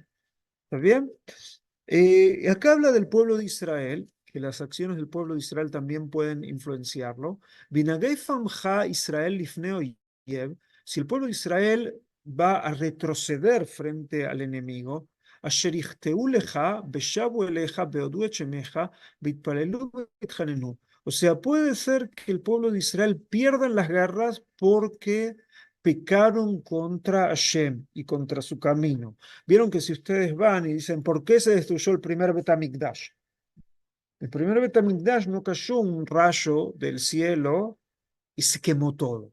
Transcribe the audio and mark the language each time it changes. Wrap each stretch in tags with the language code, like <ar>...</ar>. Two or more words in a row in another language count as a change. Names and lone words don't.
<es>¿Está bien? Acá habla del pueblo de Israel, que las acciones del pueblo de Israel también pueden influenciarlo.</es> <he>בהנגף עמך ישראל לפני אויב,</he> <es>si el pueblo de Israel va a retroceder frente al enemigo,</es> <he>אשר יחטאו לך, ושבו אליך, והודו את שמך, והתפללו והתחננו.</he> <es>O sea, puede ser que el pueblo de Israel pierda las guerras porque pecaron contra Hashem y contra su camino. Vieron que si ustedes van y dicen, ¿por qué se destruyó el primer Betamigdash? El primer Betamigdash no cayó un rayo del cielo y se quemó todo.</es>